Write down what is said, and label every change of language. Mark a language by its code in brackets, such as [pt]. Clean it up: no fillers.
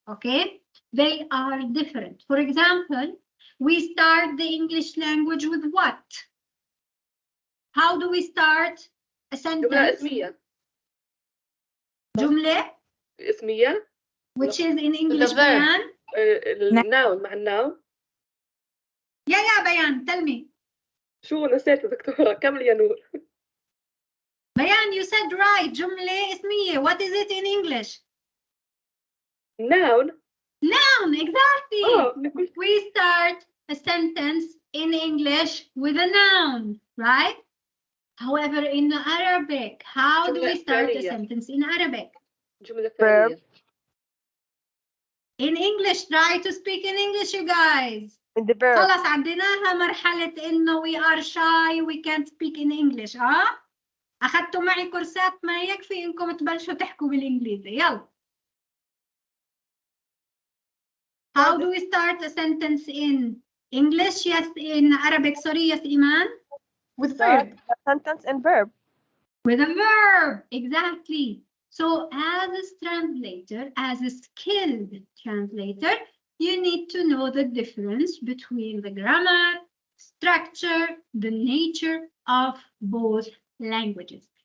[en] Okay, they are different. For example, we start the English language with what? How do we start a sentence? [ar] جملة اسمية. جملة اسمية. [en] which is in English بيان. [ar] الناون مع الناون. [en] Yeah, بيان. Tell me. [ar] شو نسيت يا دكتورة، كمل يا نور. [en] بيان you said right. [ar] جملة اسمية. [en] What is it in English? noun. Noun, exactly. Oh. We start a sentence in English with a noun, right? However, in Arabic, how do we start a sentence in Arabic? [ar] جملة فعلية. [en] In English, try to speak in English, you guys. In the verb. [ar] خلاص عديناها مرحلة إنه [en] we are shy, we can't speak in English. [ar] أخذتوا معي كورسات، ما يكفي إنكم تبلشوا تحكوا بالإنجليزي. يلا. [en] How do we start a sentence in English? Yes, in Arabic. Sorry, yes, Iman. With verb. A sentence and verb. With a verb, exactly. So as a translator, as a skilled translator, you need to know the difference between the grammar, structure, the nature of both languages.